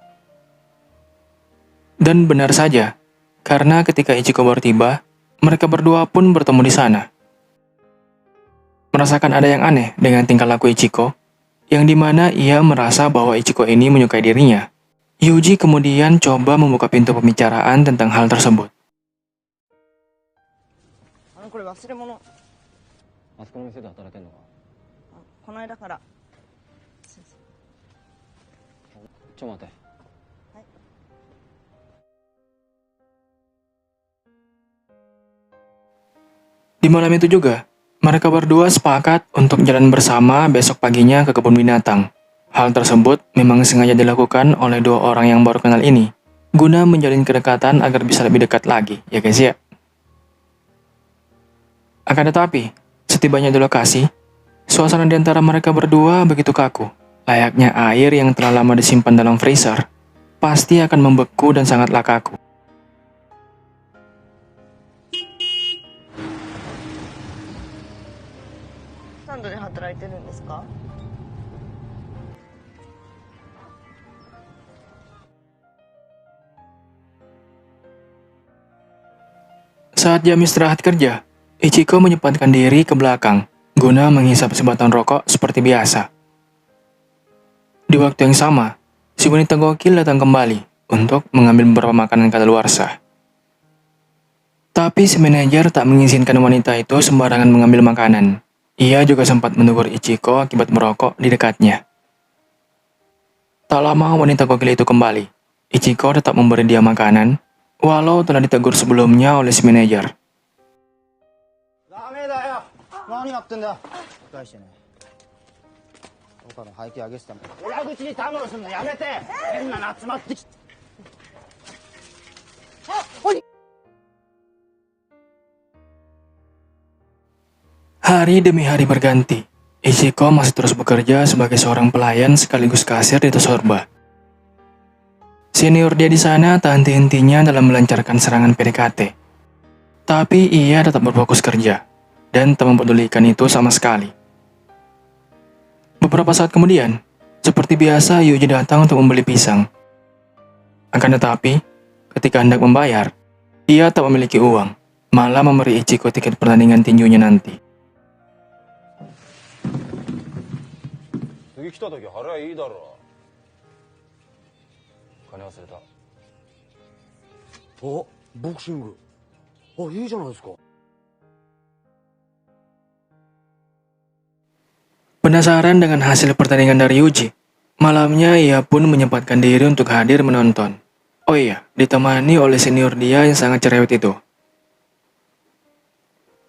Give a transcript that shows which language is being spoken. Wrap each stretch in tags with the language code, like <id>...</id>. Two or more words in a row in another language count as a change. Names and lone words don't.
<id>Dan benar saja, karena ketika Ichiko baru tiba, mereka berdua pun bertemu di sana. Merasakan ada yang aneh dengan tingkah laku Ichiko, yang dimana ia merasa bahwa Ichiko ini menyukai dirinya. Yuji kemudian coba membuka pintu pembicaraan tentang hal tersebut.</id> <ja>これ忘れ物。あそこの店で働いてんのか。この間から。ちょ待て。</ja> <id>Di malam itu juga, mereka berdua sepakat untuk jalan bersama besok paginya ke kebun binatang. Hal tersebut memang sengaja dilakukan oleh dua orang yang baru kenal ini, guna menjalin kedekatan agar bisa lebih dekat lagi, ya guys ya. Akan tetapi, setibanya di lokasi, suasana di antara mereka berdua begitu kaku. Layaknya air yang telah lama disimpan dalam freezer, pasti akan membeku dan sangatlah kaku.</id> <ja>Stand で働いてるんですか？</ja> <id>Saat jam istirahat kerja, Ichiko menyempatkan diri ke belakang, guna menghisap sebatang rokok seperti biasa. Di waktu yang sama, si wanita gokil datang kembali untuk mengambil beberapa makanan kadaluarsa. Tapi si manajer tak mengizinkan wanita itu sembarangan mengambil makanan. Ia juga sempat menegur Ichiko akibat merokok di dekatnya. Tak lama wanita gokil itu kembali. Ichiko tetap memberi dia makanan, walau telah ditegur sebelumnya oleh si manajer.</id> <ja>ダメだよ。何やってんだよ。返してね。岡の背景上げてたもん。裏口にたむろすんのやめて。変なの集まってきて。</ja> <id>Hari demi hari berganti, Ichiko masih terus bekerja sebagai seorang pelayan sekaligus kasir di Tosorba. Senior dia di sana tak henti-hentinya dalam melancarkan serangan PDKT. Tapi ia tetap berfokus kerja, dan tak mempedulikan itu sama sekali. Beberapa saat kemudian, seperti biasa Yuji datang untuk membeli pisang. Akan tetapi, ketika hendak membayar, ia tak memiliki uang, malah memberi Ichiko tiket pertandingan tinjunya nanti.</id> <ja>次来た時払えいいだろう。金忘れた。お、ボクシング。あ、いいじゃないですか。</ja> <id>Penasaran dengan hasil pertandingan dari Yuji, malamnya ia pun menyempatkan diri untuk hadir menonton. Oh iya, ditemani oleh senior dia yang sangat cerewet itu.</id>